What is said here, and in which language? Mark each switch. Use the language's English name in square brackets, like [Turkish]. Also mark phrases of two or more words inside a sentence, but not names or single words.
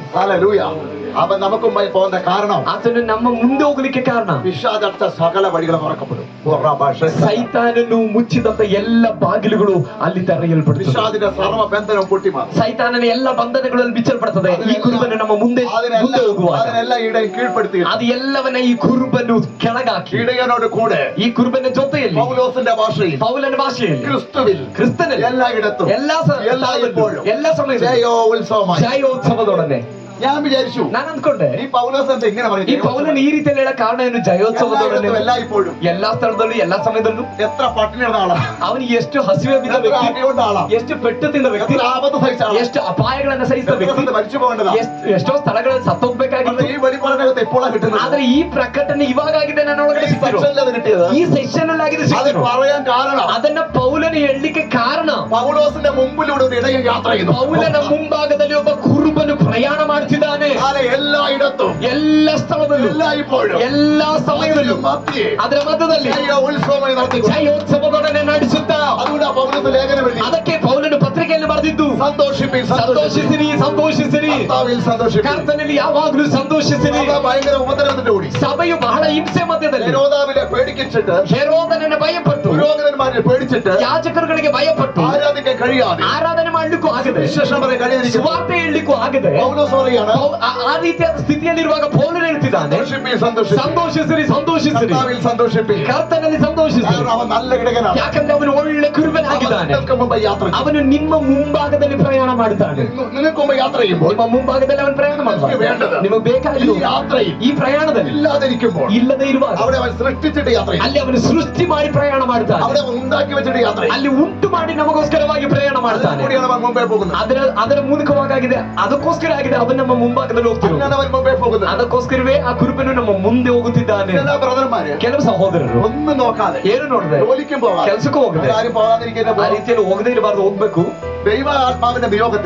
[Malayalam] ഹല്ലേലൂയ. അവൻ നമുക്ക് മുമ്പായി പോകുന്ന കാരണം, [Kannada] ಆತನು ನಮ್ಮ ಮುಂದೆ ಹೋಗ್ಲಿಕ್ಕೆ ಕಾರಣ, [Malayalam] പിശാചടച്ച സകല വഴികളും തുറക്കപ്പെടും. [Kannada] ಸೈತಾನನು ಮುಚ್ಚಿದಂತ ಎಲ್ಲ ಬಾಗಿಲುಗಳು ಅಲ್ಲಿ ತೆರೆಯಲ್ಪಡುತ್ತವೆ. [Malayalam] പിശാചിന്റെ സർവ്വ ബന്ധനവും പൊട്ടിമാറും. [Kannada] ಸೈತಾನನ ಎಲ್ಲ ಬಂಧನಗಳಲ್ಲಿ ಬಿಚ್ಚಲ್ಪಡುತ್ತದೆ. ಈ ಕುರುಬನು ನಮ್ಮ ಮುಂದೆ ಹೋಗುವಾಗ [Malayalam] അതിനെല്ലാം ഇടയൻ കീഴ്പ്പെടുത്തി. [Kannada] ಅದು ಎಲ್ಲವನ್ನ ಈ ಕುರುಬನು ಕೆಳಗಾಕಿ, [Malayalam] ഇടയനോട് കൂടെ [Kannada] ಈ ಕುರುಬನ ಜೊತೆಯಲ್ಲಿ, [Malayalam] പൗലോസിന്റെ ഭാഷയിൽ, [Kannada] ಪೌಲನ ಭಾಷೆಯಲ್ಲಿ, [Malayalam] ക്രിസ്തുവിൽ [Kannada] ಎಲ್ಲಾಯಿಡತ್ತು, ಎಲ್ಲ ಸಮಯದಲ್ಲಿ [Malayalam] ജയോ ഉത്സവമായി. [Kannada] ಜಯೋತ್ಸವದೊಡನೆ. [Malayalam] ഞാൻ വിചാരിച്ചു, [Kannada] ನಾನು ಅಂದ್ಕೊಂಡೆ, [Malayalam] ഈ പൗലോസ് ಅಂತ ഇങ്ങനെ [Kannada] ಈ [Malayalam] പറയുന്നത് [Kannada] ಪೌಲನ ಈ ರೀತಿಯಲ್ಲಿ ಹೇಳೋ ಕಾರಣ ಏನು? ಜಯೋತ್ಸವದೊಡನೆ, [Malayalam] എല്ലായ്പ്പോഴും, [Kannada] ಎಲ್ಲಾ ಸ್ಥಳದಲ್ಲೂ, ಎಲ್ಲಾ ಸಮಯದಲ್ಲೂ. [Malayalam] എത്ര പട്ടിണി നടന്ന ആളാ, [Kannada] ಅವನಿಗೆ ಎಷ್ಟು ಹಸಿವೆ ಬಿದ್ದ [Malayalam] എത്ര [Kannada] ವ್ಯಕ್ತಿ, [Malayalam] അടികൊണ്ട ആളാ, [Kannada] ಎಷ್ಟು ಪೆಟ್ಟು ತಿಂದ ವ್ಯಕ್ತಿ, [Malayalam] എത്ര ആപത്ത് സഹിച്ച ആളാ, [Kannada] ಎಷ್ಟು ಅಪಾಯಗಳನ್ನ ಸಹಿಸಿದ ವ್ಯಕ್ತಿ, [Malayalam] മരിച്ചു പോകേണ്ടതാ. [Kannada] ಎಷ್ಟೋ ಸ್ಥಳಗಳಲ್ಲಿ ಸತ್ತೋಗ್ಬೇಕಾಗಿತ್ತು. [Malayalam] ഈ വെളിപ്പാടിനകത്ത് എപ്പോഴാണ് കിട്ടുന്നത്? [Kannada] ಆದ್ರೆ ಈ ಪ್ರಕಟಣೆ ಇವಾಗಿದೆ ನನ್ನೊಳಗಡೆ [Malayalam] ഈ [Kannada] ಸಿಕ್ಕಿರೋ. [Malayalam] സെക്ഷനിൽ അത് കിട്ടിയത്. [Kannada] ಈ ಸೆಕ್ಷನ್ ಅಲ್ಲಿ ಆಗಿದೆ [Malayalam] അത് [Kannada] ಸಿಕ್ಕಿರೋ. [Malayalam] പറയാൻ കാരണം, [Kannada] ಅದನ್ನ ಪೌಲನ ಹೇಳಲಿಕ್ಕೆ ಕಾರಣ, [Malayalam] പൗലോസിന്റെ മുമ്പിലൂടെ ഒരു ഇടയൻ യാത്ര ചെയ്യുന്നു. [Kannada] ಪೌಲನ ಮುಂಭಾಗದಲ್ಲಿ ಒಬ್ಬ ಕುರುಬನು ಪ್ರಯಾಣ ಮಾಡ್ತಿದ್ದಾನೆ. [Malayalam] എല്ലായിടത്തും, [Kannada] ಎಲ್ಲ ಸ್ಥಳದಲ್ಲೂ, [Malayalam] എല്ലായ്പ്പോഴും, [Kannada] ಎಲ್ಲಾ ಸಮಯದಲ್ಲೂ, [Malayalam] മധ്യേ [Kannada] ಅದರ ಮಧ್ಯದಲ್ಲಿ [Malayalam] ജയ ഉത്സവമായി നടത്തിക്കൊണ്ട്. [Kannada] ಜಯೋತ್ಸವದೊಡನೆ ನಡೆಸುತ್ತಾ. [Malayalam] അതുകൊണ്ട് ആ പൗലോസ് ലേഖനം എഴുതി, [Kannada] ಅದಕ್ಕೆ ಪೌಲನು ಪತ್ರಿಕೆಯಲ್ಲಿ ಬರೆದಿದ್ದು, [Malayalam] സന്തോഷിപ്പിൻ, [Kannada] ಸಂತೋಷಿಸಿರಿ, ಸಂತೋಷಿಸಿರಿ, [Malayalam] കർത്താവിൽ സന്തോഷിപ്പിൻ. [Kannada] ಕರ್ತನಲ್ಲಿ ಯಾವಾಗಲೂ ಸಂತೋಷಿಸಿರಿ. [Malayalam] സഭ ഭയങ്കര ഉപദ്രവത്തിന്റെ കൂടി, [Kannada] ಸಭೆಯು ಬಹಳ ಹಿಂಸೆ ಮಧ್ಯದಲ್ಲಿ, [Malayalam] ഹെരോദാവിനെ പേടിച്ചിട്ട്, [Kannada] ಹೆರೋದನನ್ನು ಭಯಪಟ್ಟು, [Malayalam] പുരോഹിതന്മാരെ പേടിച്ചിട്ട്, [Kannada] ಯಾಜಕರುಗಳಿಗೆ ಭಯಪಟ್ಟು [Malayalam] ആരാധിക്കാൻ കഴിയാതെ, [Kannada] ಆರಾಧನೆ ಮಾಡ್ಲಿಕ್ಕೂ ಆಗದೆ, [Malayalam] വിശേഷം പറയാൻ കഴിയാതിരിക്കുന്നു. [Kannada] ಸುವಾರ್ತೆ ಹೇಳಲಿಕ್ಕೂ ಆಗದೆ, [Malayalam] പൗലോസ് പറയാണ്, [Kannada] ಆ ರೀತಿಯಾದ ಸ್ಥಿತಿಯಲ್ಲಿರುವಾಗ ಪೌಲನು ಹೇಳ್ತಿದ್ದಾನೆ, [Malayalam] സന്തോഷിപ്പിൻ, സന്തോഷിപ്പിൻ, [Kannada] ಸಂತೋಷಿಸಿರಿ, ಸಂತೋಷಿಸಿರಿ, [Malayalam] കർത്താവിൽ സന്തോഷിപ്പിൻ. [Kannada] ಕರ್ತನಲ್ಲಿ ಸಂತೋಷಿಸಿರಿ. [Malayalam] കാരണം അവൻ നല്ല ഇടയനാണ്. [Kannada] ಯಾಕಂದ್ರೆ ಅವನು ಒಳ್ಳೆ ಕುರುಬನಾಗಿದ್ದಾನೆ. [Malayalam] നിങ്ങൾക്ക് മുമ്പ് യാത്ര ചെയ്യും. [Kannada] ಅವನು ನಿಮ್ಮ ಮುಂಭಾಗದಲ್ಲಿ ಪ್ರಯಾಣ ಮಾಡುತ್ತಾನೆ. [Malayalam] നിങ്ങൾക്ക് മുമ്പ് യാത്ര ചെയ്യുമ്പോൾ [Kannada] ನಿಮ್ಮ ಮುಂಭಾಗದಲ್ಲಿ ಅವನು ಪ್ರಯಾಣ ಮಾಡುತ್ತಾನೆ. ನಿಮಗೆ [Malayalam] ഈ [Kannada] ಬೇಕಾಗಿಲ್ಲ [Malayalam] യാത്രയിൽ [Kannada] ಈ ಪ್ರಯಾಣದಲ್ಲಿ [Malayalam] ഇല്ലാതിരിക്കുമ്പോൾ [Kannada] ಇಲ್ಲದೆ ಇರುವಾಗ [Malayalam] അവിടെ അവൻ സൃഷ്ടിച്ചിട്ട് യാത്ര ചെയ്യും. [Kannada] ಅಲ್ಲಿ ಅವನು ಸೃಷ್ಟಿ ಮಾಡಿ ಪ್ರಯಾಣ ಮಾಡ್ತಾನೆ. [Malayalam] അവിടെ അവൻ ഉണ്ടാക്കി വെച്ചിട്ട് യാത്ര ചെയ്യും. [Kannada] ಅಲ್ಲಿ ಉಂಟು ಮಾಡಿ ನಮಗೋಸ್ಕರವಾಗಿ ಪ್ರಯಾಣ ಮಾಡ್ತಾನೆ. [Malayalam] കൂടിയാണ് അവൻ മുമ്പേ പോകുന്നത്. [Kannada] ಅದರ ಮೂಲಕವಾಗಿದೆ, ಅದಕ್ಕೋಸ್ಕರ ಆಗಿದೆ ಅವನು ನಮ್ಮ ಮುಂಭಾಗದಲ್ಲಿ ಹೋಗ್ತಿರೋದು. [Malayalam] അങ്ങനെയാണ് അവൻ മുമ്പേ പോകുന്നത്. [Kannada] ಅದಕ್ಕೋಸ್ಕರವೇ ಆ ಕುರುಬನು ನಮ್ಮ ಮುಂದೆ ಹೋಗುತ್ತಿದ್ದಾನೆ. [Malayalam] ചില ബ്രദർമാര് [Kannada] ಕೆಲವು ಸಹೋದರರು [Malayalam] ഒന്നും നോക്കാതെ [Kannada] ಏನು ನೋಡಿದೆ, [Malayalam] ജോലിക്കും പോകാതെ, [Kannada] ಕೆಲಸಕ್ಕೂ ಹೋಗದೆ, [Malayalam] ആരും പോകാതിരിക്കുന്ന [Kannada] ಆ ರೀತಿಯಲ್ಲಿ ಹೋಗದೇ ಇರಬಾರ್ದು, ಹೋಗ್ಬೇಕು. [Malayalam] ദൈവ ആത്മാവിന്റെ നിയോഗത്തിൽ